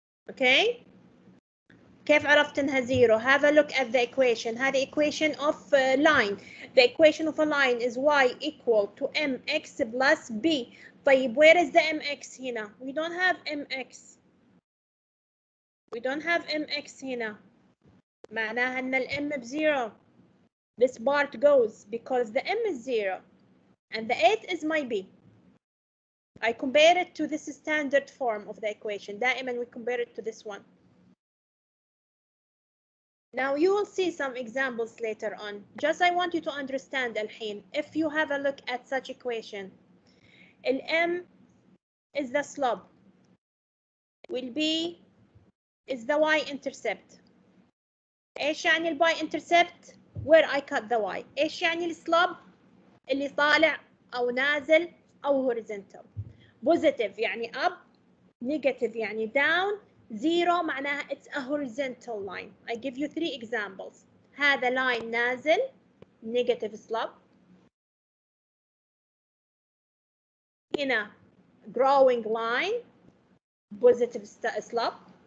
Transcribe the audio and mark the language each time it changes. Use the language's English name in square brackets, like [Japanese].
[English] Okay? [Arabic] كيف عرفت انها [English] zero؟ Have a look at the equation. هذه equation of line. The equation of a line is y equal to mx plus b. [Arabic] طيب [English] where is the mx هنا؟ We don't have mx. We don't have mx هنا. [Arabic] معناها ان ال m بzero. [English] This part goes because the m is 0 and the 8 is my b. I compare it to this standard form of the equation. دائما we compare it to this one. Now you will see some examples later on. Just I want you to understand الحين. If you have a look at such equation, ال m is the slope, will b is the y-intercept. [Arabic] ايش يعني ال y-intercept? [English] Where I cut the y. [Arabic] ايش يعني السلوب؟ اللي طالع او نازل او horizontal. [English] Positive يعني up, negative يعني down, zero معناها it's a horizontal line. I give you 3 examples. هذا line نازل negative slope. هنا growing line positive slope.